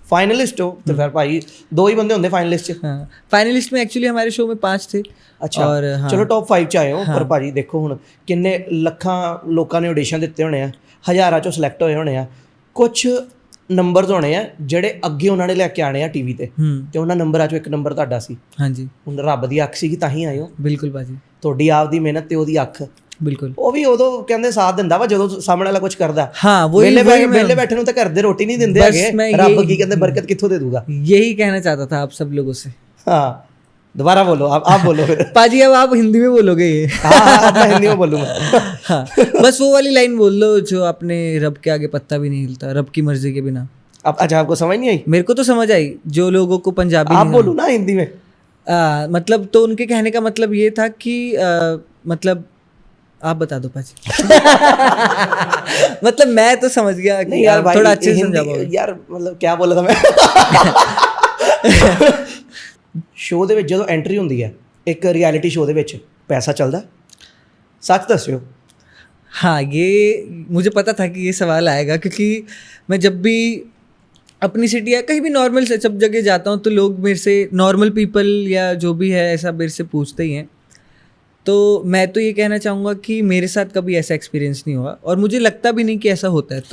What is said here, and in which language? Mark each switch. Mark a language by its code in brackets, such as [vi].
[pa] Finalist ਹੋ ਤੇ ਫਿਰ ਭਾਈ 2 ਹੀ ਬੰਦੇ ਹੁੰਦੇ ਫਾਈਨਲਿਸਟ ਚ। [hi] हाँ, फाइनलिस्ट में एक्चुअली हमारे शो में 5 थे। [pa] ਅੱਛਾ [hi] और हाँ, [pa] ਚਲੋ ਟੌਪ 5 ਚ ਆਏ ਹੋ ਪਰ ਭਾਜੀ ਦੇਖੋ ਹੁਣ ਕਿੰਨੇ ਲੱਖਾਂ ਲੋਕਾਂ ਨੇ ਆਡੀਸ਼ਨ ਦਿੱਤੇ ਹੋਣੇ ਆ, ਹਜ਼ਾਰਾਂ ਚੋਂ ਸਿਲੈਕਟ ਹੋਏ ਹੋਣੇ ਆ, ਕੁਝ ਨੰਬਰਸ ਹੋਣੇ ਆ ਜਿਹੜੇ ਅੱਗੇ ਉਹਨਾਂ ਨੇ ਲੈ ਕੇ ਆਣੇ ਆ ਟੀਵੀ ਤੇ, ਤੇ ਉਹਨਾਂ ਨੰਬਰਾਂ ਚੋਂ ਇੱਕ ਨੰਬਰ ਤੁਹਾਡਾ ਸੀ। [hi] हाँ जी [pa] ਹੁਣ ਰੱਬ ਦੀ ਅੱਖ ਸੀ ਤਾਂ ਹੀ ਆਏ ਹੋ, [hi] बिल्कुल बाजी, [pa] ਤੁਹਾਡੀ ਆਪ ਦੀ ਮਿਹਨਤ ਤੇ ਉਹਦੀ ਅੱਖ, [hi] बिल्कुल। [pa] ਉਹ ਵੀ ਉਦੋਂ ਕਹਿੰਦੇ ਸਾਥ ਦਿੰਦਾ ਵਾ ਜਦੋਂ ਸਾਹਮਣੇ ਵਾਲਾ ਕੁਝ ਕਰਦਾ। [hi] हाँ वही [pa] ਵਿਹਲੇ ਬੈਠੇ ਨੂੰ ਤਾਂ ਘਰ ਦੇ ਰੋਟੀ ਨਹੀਂ ਦਿੰਦੇ ਹੈਗੇ, ਰੱਬ ਕੀ ਕਹਿੰਦੇ ਬਰਕਤ ਕਿੱਥੋਂ ਦੇ ਦੂਗਾ। [hi] यही कहना चाहता था आप सब लोगों से। हाँ दोबारा बोलो, आप बोलो फिर। पाजी अब आप हिंदी में बोलोगे ये। हाँ अब मैं हिंदी में बोलूँगा। हाँ बस वो वाली लाइन बोल लो जो आपने रब के आगे पत्ता भी नहीं हिलता, रब की मर्जी के बिना। अब अच्छा आपको समझ नहीं आई? मेरे को तो समझ आई, जो लोगों को पंजाबी आप बोलो ना हिंदी में। मतलब तो उनके कहने का मतलब ये था कि मतलब आप बता दो पाजी। मतलब मैं तो समझ गया कि नहीं यार भाई थोड़ा अच्छे से हिंदी समझा यार, मतलब क्या बोला था मैं। [pa] ਸ਼ੋਅ ਦੇ ਵਿੱਚ ਜਦੋਂ ਐਂਟਰੀ ਹੁੰਦੀ ਹੈ ਇੱਕ ਰਿਐਲਿਟੀ ਸ਼ੋਅ ਦੇ ਵਿੱਚ, ਪੈਸਾ ਚੱਲਦਾ? ਸੱਚ ਦੱਸਿਓ। [hi] हाँ ये मुझे पता था कि ये सवाल आएगा, क्योंकि मैं जब भी अपनी सिटी या कहीं भी नॉर्मल से सब जगह जाता हूँ तो लोग मेरे से, नॉर्मल पीपल या जो भी है ऐसा मेरे से पूछते ही हैं। तो मैं तो ये कहना चाहूँगा कि मेरे साथ कभी ऐसा एक्सपीरियंस नहीं हुआ और मुझे लगता भी नहीं कि ऐसा होता है।